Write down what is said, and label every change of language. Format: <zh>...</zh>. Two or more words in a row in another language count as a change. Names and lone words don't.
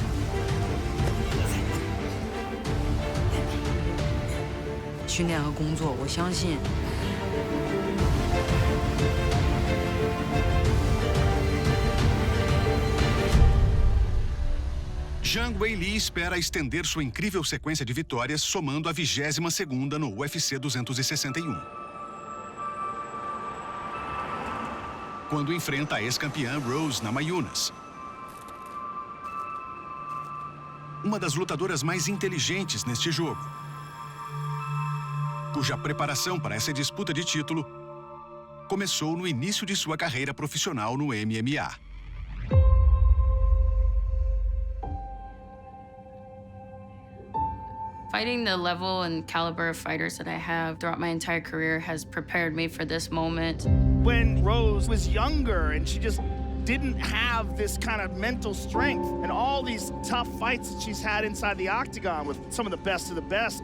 <zh>训练和工作，我相信。</zh> <pt>Zhang Weili espera estender sua incrível sequência de vitórias, somando a 22ª no UFC 261. quando enfrenta a ex-campeã Rose Namajunas. Uma das lutadoras mais inteligentes neste jogo, cuja preparação para essa disputa de título começou no início de sua carreira profissional no MMA.</pt> <en>Fighting the level and caliber of fighters that I have throughout my entire career has prepared me for this moment. When Rose was younger and she just didn't have this kind of mental strength and all these tough fights that she's had inside the octagon with some of the best.</en>